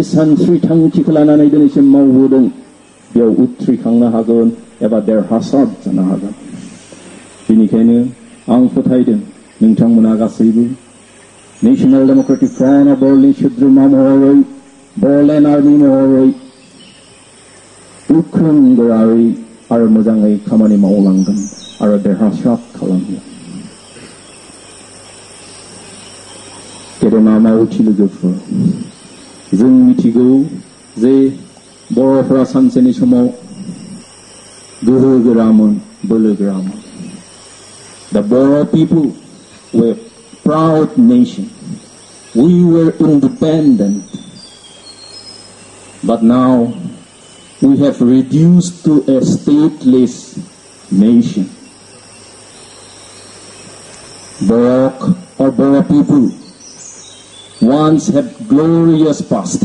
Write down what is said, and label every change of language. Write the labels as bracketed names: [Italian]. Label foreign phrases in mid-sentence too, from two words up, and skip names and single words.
[Bodo] सानस्रि थांखिखौ लानानै दिनैसिम मावबोदों बेयाव उथ्रिखांनो हागोन एबा देरहासार जानो हागोन बेनिखायनो आं फोथायदों नोंथांमोना गासैबो नेशनेल डेमोक्रेटिक फ्रन्ट अफ बर'लेण्ड सोद्रोमा महरै बर'लेण्ड आर्मि महरै गोख्रों गोरायै आरो मोजाङै खामानि मावलांगोन आरो देरहासार खालामगोन गेदेमा मावथि लोगोफोर जों मिथिगौ जे बर'फोरा सानसेनि समाव गोहो गोरामोन बोलो गोरामोन [English] The Boro people were a proud nation. We were independent. But now we have reduced to a stateless nation. Boro people once had glorious past.